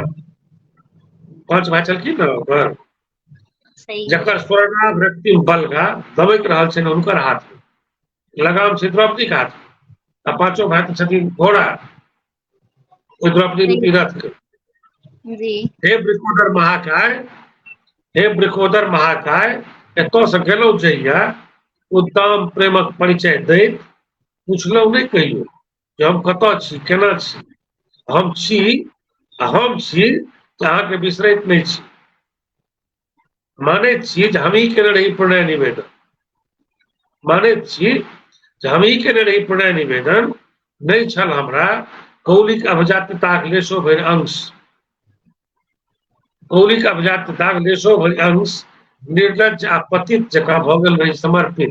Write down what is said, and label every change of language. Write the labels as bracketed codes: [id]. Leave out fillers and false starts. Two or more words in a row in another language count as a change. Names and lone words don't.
[mai] पांच भाई छलखिन ने ओकर, सही गप। जकर स्वर्णाभ रक्तिम बलगा दबैत रहल छनि हुनकर हाथ में, लगाम छै द्रौपदी के हाथ में, आ पांचों भाई छथिन घोड़ा ओहि द्रौपदी सही। रूपी रथ के। जी। हे वृकोदर महाकाय, हे वृकोदर महाकाय, एतऽ से गेलहुँ जहिया उद्दाम प्रेमक परिचय दैत पुछलहुँ नहि कहियो जे हम कतऽ छी केना छी, हम छी आ हम छी जे अहाँके बिसरैत नहि छी, मानैत छी जे हमही केने रही प्रणय निवेदन, मानैत छी जे हमही केने रही प्रणय निवेदन, नहीं छल हमरा कौलिक अभिजात्यताक लेशो भरि अंश, कौलिक अभिजात्यताक लेशो भरि अंश निर्लज्ज आ पतित जकाँ भऽ गेल रही समर्पित।